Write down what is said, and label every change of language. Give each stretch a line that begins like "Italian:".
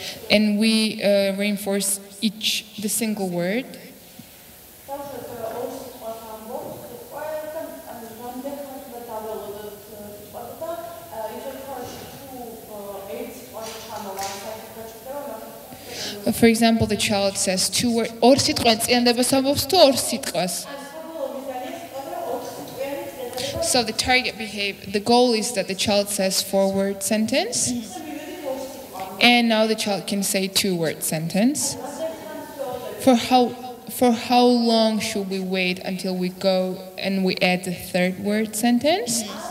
English: And we reinforce the single word. For example, the child says two words.
Georgian: ორ სიტყვას წინადებას ამბობს თუ ორ სიტყვას.
English: So the goal is that the child says 4-word sentence. And now the child can say 2-word sentence. For how long should we wait until we go and we add the 3rd-word sentence?